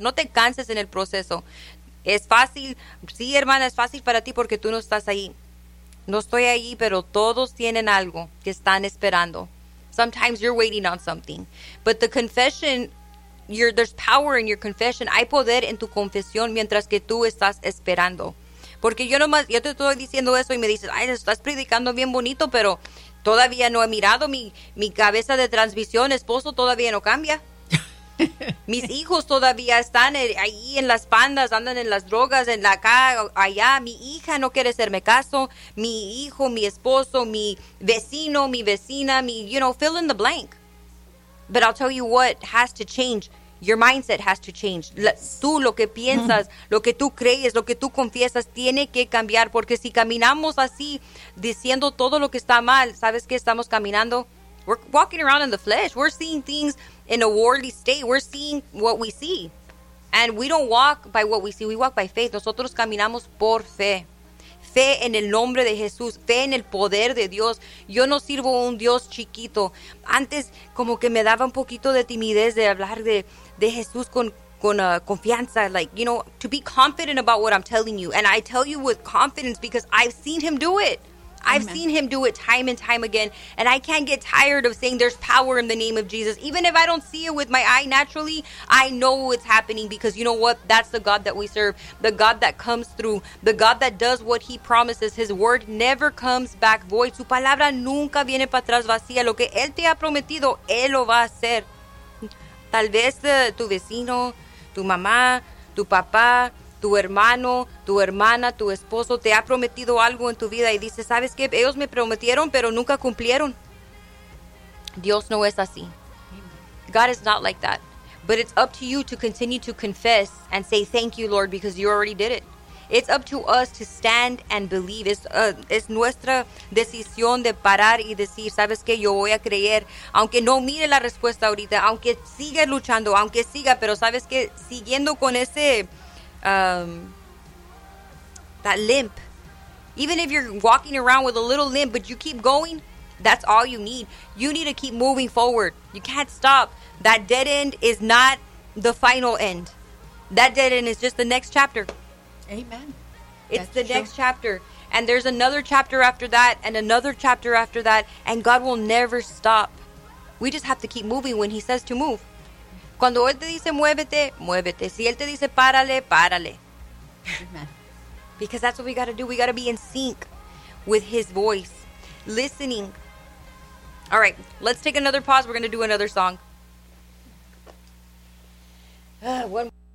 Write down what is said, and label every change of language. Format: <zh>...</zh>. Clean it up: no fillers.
<es>No te canses en el proceso. Es fácil. Sí, hermana, es fácil para ti porque tú no estás ahí. No estoy ahí, pero todos tienen algo que están esperando.</es> <en>Sometimes you're waiting on something. But the confession, there's power in your confession.</en> <es>Hay poder en tu confesión mientras que tú estás esperando. Porque yo nomás, yo te estoy diciendo eso y me dices, ay, estás predicando bien bonito, pero todavía no he mirado mi cabeza de transmisión. Esposo todavía no cambia. Mis hijos todavía están ahí en las pandas, andan en las drogas, en la acá, allá. Mi hija no quiere hacerme caso. Mi hijo, mi esposo, mi vecino, mi vecina, mi,</es> <en>you know, fill in the blank. But I'll tell you what has to change. Your mindset has to change.</en> <es>Tú, lo que piensas, lo que tú crees, lo que tú confiesas, tiene que cambiar. Porque si caminamos así, diciendo todo lo que está mal, ¿sabes qué estamos caminando?</es> <en>We're walking around in the flesh. We're seeing things in a worldly state. We're seeing what we see. And we don't walk by what we see. We walk by faith.</en> <es>Nosotros caminamos por fe. Fe en el nombre de Jesús. Fe en el poder de Dios. Yo no sirvo a un Dios chiquito. Antes como que me daba un poquito de timidez de hablar de Jesús con confianza.</es> <en>Like, you know, to be confident about what I'm telling you. And I tell you with confidence because I've seen him do it. I've Amen. Seen him do it time and time again. And I can't get tired of saying there's power in the name of Jesus. Even if I don't see it with my eye naturally, I know it's happening because you know what? That's the God that we serve. The God that comes through. The God that does what he promises. His word never comes back void.</en> <es>Su palabra nunca viene para atrás vacía. Lo que él te ha prometido, él lo va a hacer. Tal vez tu vecino, tu mamá, tu papá, tu hermano, tu hermana, tu esposo te ha prometido algo en tu vida y dices, ¿sabes qué? Ellos me prometieron, pero nunca cumplieron. Dios no es así.</es> <en>God is not like that. But it's up to you to continue to confess and say thank you, Lord, because you already did it. It's up to us to stand and believe.</en> <es>Es nuestra decisión de parar y decir, ¿sabes qué? Yo voy a creer, aunque no mire la respuesta ahorita, aunque siga luchando, aunque siga, pero ¿sabes qué? Siguiendo con ese...</es> <en>that limp. Even if you're walking around with a little limp, but you keep going, that's all you need. You need to keep moving forward. You can't stop. That dead end is not the final end. That dead end is just the next chapter. Amen. It's the next chapter. And there's another chapter after that, and another chapter after that, and God will never stop. We just have to keep moving when he says to move.</en> <es>Cuando él te dice muévete, muévete. Si él te dice párale, párale.</es> <en>Amen. Because that's what we got to do. We got to be in sync with his voice. Listening. All right, let's take another pause. We're going to do another song. One more.</en>